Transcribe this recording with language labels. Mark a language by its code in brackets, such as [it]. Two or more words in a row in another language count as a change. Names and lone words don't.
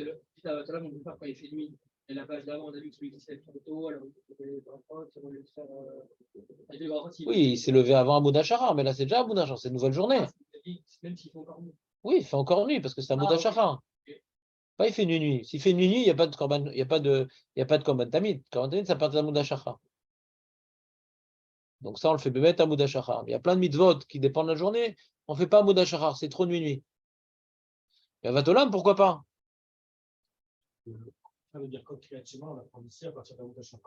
[fr] Avatolam, on peut faire quand il fait nuit. Et la page d'avant, on a vu que celui qui s'est levé trop tôt, alors oui, il s'est levé avant [he] Hamoud Hashachar, [fr] mais là c'est déjà [he] Hamoud Hashachar, [fr] c'est une nouvelle journée. Même s'il fait encore nuit. Oui, il fait encore nuit parce que c'est [he] Hamoud Hashachar. [fr] Pas il fait nuit. S'il fait nuit, il n'y a pas de korban, il y a pas de [he] korban tamid. Korban tamid, [fr] ça part de [he] Hamoud Hashachar. [fr] Donc ça, on le fait bébête [he] Hamoud Hashachar. [fr] Il y a plein de mitzvot qui dépendent de la journée. On ne fait pas [he] Hamoud Hashachar, [fr] c'est trop nuit. Mais Vatolam, pourquoi pas? Ça veut dire quand [he] Kriyat Shema, [fr] on apprend ici à partir d' [he] Aoud Hashachar.